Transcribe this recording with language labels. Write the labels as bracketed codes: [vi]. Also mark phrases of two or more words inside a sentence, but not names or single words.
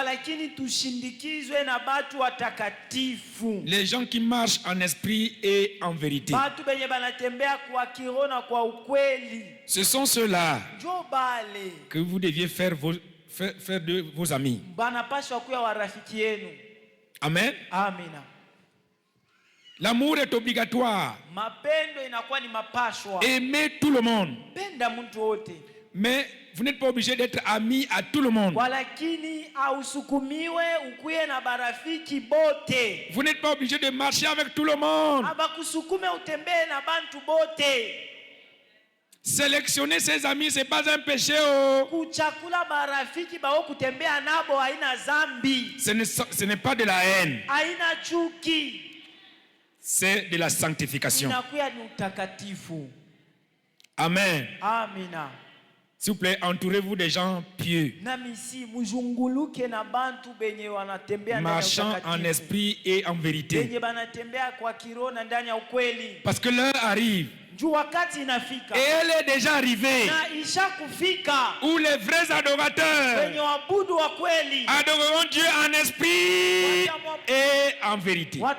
[fr] Les gens qui marchent en esprit et en vérité. Ce sont ceux-là que vous deviez faire de vos amis. Amen. L'amour est obligatoire. [sw] Mapendo inakuwa ni mapashwa. [fr] Aimer tout le monde. [sw] Penda mtu wote. [fr] Mais vous n'êtes pas obligé d'être ami à tout le monde. [sw] Walakini ausukumiwe ukuye na barafiki bote. [fr] Vous n'êtes pas obligé de marcher avec tout le monde. [sw] Abakusukume utembee na bantu bote. [fr] Sélectionner ses amis, c'est pas un péché. Oh. [sw] Kuchakula barafiki bao kutembea nabo haina zambi. [fr] Ce n'est pas de la haine. [sw] Haina chuki. [fr] C'est de la sanctification. [sw] Inakuya ni utakatifu. [fr] Amen. [sw] Amina. [fr] S'il vous plaît, entourez-vous des gens pieux, marchant en esprit et en vérité. Parce que l'heure arrive, et elle est déjà arrivée, où les vrais adorateurs adoreront Dieu en esprit et en vérité.